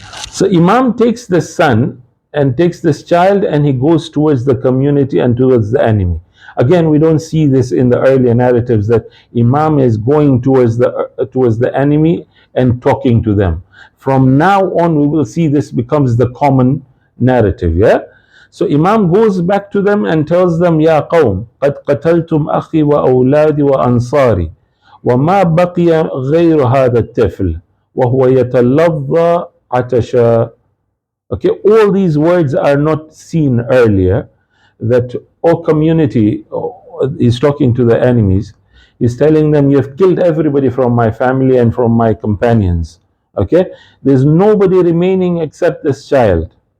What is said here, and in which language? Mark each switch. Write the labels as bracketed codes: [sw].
[en] So Imam takes the son and takes this child and he goes towards the community and towards the enemy. Again, we don't see this in the earlier narratives that Imam is going towards the enemy and talking to them. From now on, we will see this becomes the common narrative. Yeah. So Imam goes back to them and tells them, [ar] Ya qawm, قد قتلتم أخي وأولادي وأنصاري وما بقي غير هذا الطفل وهو يتلظى عطشا. [en] Okay, all these words are not seen earlier. That, O community, he's talking to the enemies. He's telling them, you've killed everybody from my family and from my companions. Okay, there's nobody remaining except this child.